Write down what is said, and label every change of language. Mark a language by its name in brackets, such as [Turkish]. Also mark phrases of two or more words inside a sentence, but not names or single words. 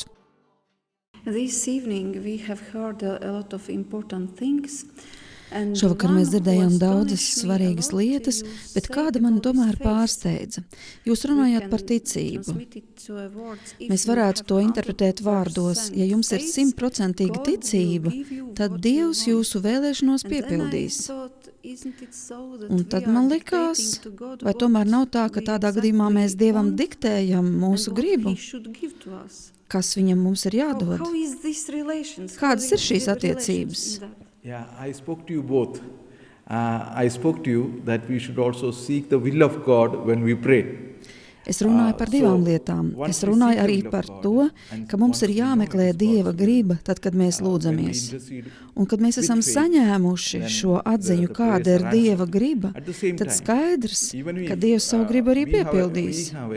[English] This evening we have heard a lot of important things. [Latvian] Šovakar mēs dzirdējām daudzas svarīgas lietas, bet kāda man tomēr pārsteidza. Jūs runājāt par ticību. Mēs varētu to interpretēt vārdos. Ja jums ir 100% ticība, tad Dievs jūsu vēlēšanos piepildīs. Un tad man likās, vai tomēr nav tā, ka tādā gadījumā mēs Dievam diktējam mūsu gribu, kas viņam mums ir jādod? Kādas ir šīs attiecības? [English] Yeah, I spoke to you both. I spoke to you that we should also seek the will of God when we pray. [Latvian] Es runāju par divām lietām. Es runāju arī par to, ka mums ir jāmeklē Dieva griba, tad, kad mēs lūdzamies. Un kad mēs esam saņēmuši šo atziņu, kāda ir Dieva griba, tad skaidrs, ka Dievs savu gribu arī piepildīs.